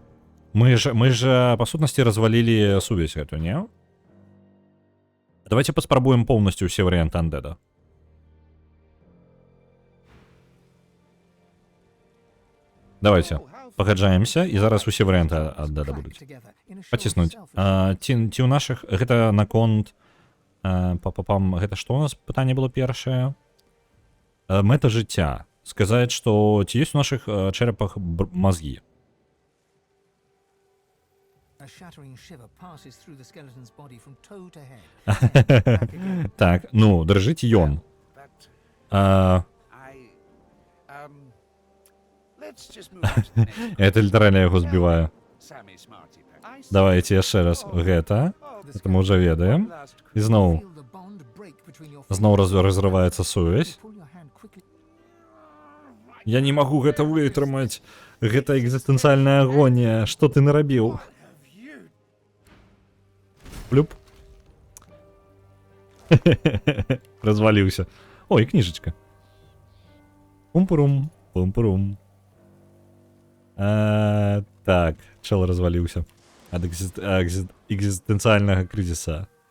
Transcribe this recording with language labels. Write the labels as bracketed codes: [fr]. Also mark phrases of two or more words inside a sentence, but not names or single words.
[be] Мы ж па сутнасці развалілі сувязь гэту, не? Давайте паспрабуем поўнасцю ўсе варыянты undead. Давайте. Пагаджаемся, і зараз усе варыянты undead будуць. [en] together in a show of [be] Паціснуць. [en] self-respect. [be] Ці ў нашых гэта наконт гэта што у нас пытанне было першае? Мэта жыцця. Сказаць, што ці ёсць у нашых чэрапах мазгі? [en] A shattering shiver passes through the skeleton's body from toe to head. [be] Так, ну, дрыжыць ён. [en] But let's just move on to the next. [be] Это літаральна яго збівае. [en] Sammy Smarty Pants. I see. [be] Давайте яшчэ раз. Гэта. [en] The [be] Это мы ўжо ведаем. [en] Last [be] І зноў. [en] Feel the bond break between your [be] Зноў [en] fingers. [be] разрываецца сувязь. [en] Pull your hand quickly. [be] Я не магу гэта вытрымаць. Гэта экзістэнцыяльная агонія. Што ты нарабіў? [en] have you [be] Плюп. Разваліўся. Ой, кніжачка. Пум-пурум, пум-пурум. Так, чел разваліўся. Ад экзістэнцыяльнага крызіса.